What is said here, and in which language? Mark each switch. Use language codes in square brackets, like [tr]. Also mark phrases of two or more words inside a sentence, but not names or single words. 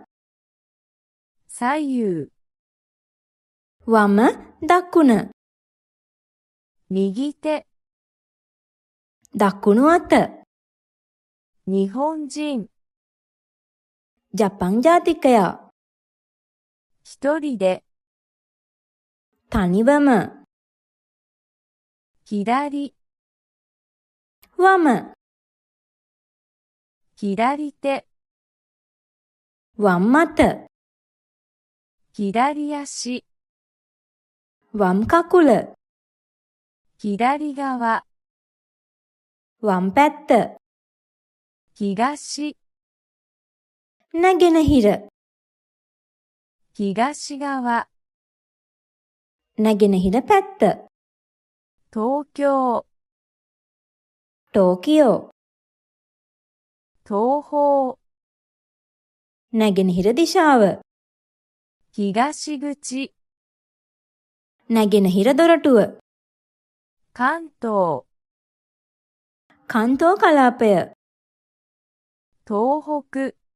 [ja] 左右、 [si] වම දකුණ. [ja] 右手、 [si] දකුණු අත. [ja] 日本人、 [si] ජපන් ජාතිකයා. [ja] 一人で、 [si] තනිවම. [ja] 左、 [si] වම. [ja] 左手、 [si] වම් අත. [ja] 左足、 [si] වම් කකුල. [ja] 左側、 [si] වම් පැත්ත. [ja] 東、 [si] නැගෙනහිර. [ja] 東側、 [si] නැගෙනහිර පැත්ත. [ja] 東京、 [si] ටෝකියෝ. [ja] 東方、 [si] නැගෙනහිර දිශාව. [ja] 東口、 [si] නැගෙනහිර දොරටුව. [ja] 関東、 [si] කන්තෝ කලාපය. [ja] 東北、